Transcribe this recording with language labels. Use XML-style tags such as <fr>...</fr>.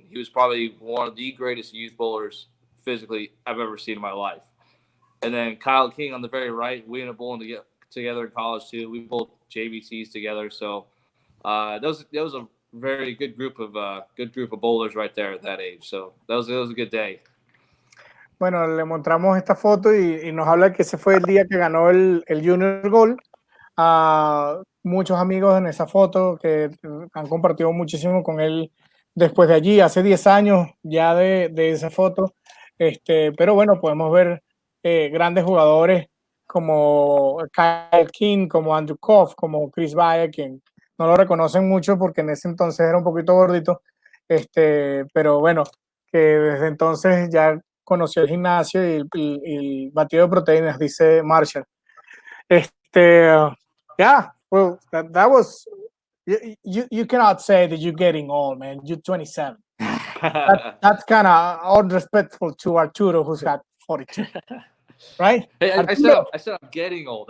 <en>And he was probably one of the greatest youth bowlers physically I've ever seen in my life. And then Kyle King on the very right, we ended up bowling together in college too. We bowled JVCs together. So that was a very good group of bowlers right there at that age. So that was a good day.</en> <es>Bueno, le mostramos esta foto y nos habla que ese fue el día que ganó el Junior Gold. Muchos amigos en esa foto que han compartido muchísimo con él después de allí, hace 10 años ya de esa foto. Pero bueno, podemos ver grandes jugadores como Kyle King, como Andrew Koff, como Chris Valle, quien no lo reconocen mucho porque en ese entonces era un poquito gordito, pero bueno, que desde entonces ya conoció el gimnasio y el batido de proteínas, dice Marshall.</es> <en>Yeah, well, that was, you cannot say that you're getting old, man. You're 27. That's kind of disrespectful to Arturo, who's got 42, right? Hey, I said I'm getting old.</en>